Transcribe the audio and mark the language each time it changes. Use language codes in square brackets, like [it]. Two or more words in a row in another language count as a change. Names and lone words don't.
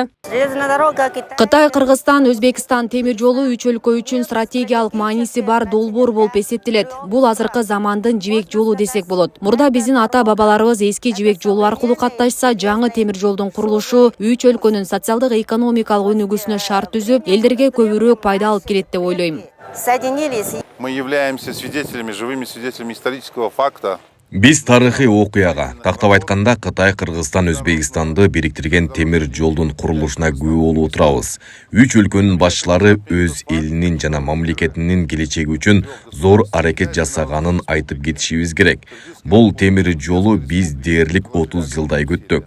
[ky] Кытай, Кыргызстан, Өзбекстан темир жолу 3 өлкө үчүн стратегиялык мааниси бар долбоор болуп эсептелет. Бул азыркы замандын жибек жолу десек болот. Мурда биздин ата-бабаларыбыз эски жибек жолу аркылуу катташса, жаңы темир жолдун курулушу 3 өлкөнүн социалдык экономикалык өнүгүүсүнө шарт түзүп, элдерге көбүрөөк пайда алып келет деп ойлойм. [ru] Мы являемся свидетелями, живыми свидетелями исторического факта. [ky] Биз тарыхый окуяга, тактап айтканда Кытай, Кыргызстан, Өзбекстанды бириктирген темир жолдун курулушуна күбө болуп отурабыз. 3 өлкөнүн башчылары өз элинин жана мамлекетинин келечеги үчүн зор аракет жасаганын айтып кетишибиз керек. Бул темир жолу биз дээрлик 30 жылдай күттүк.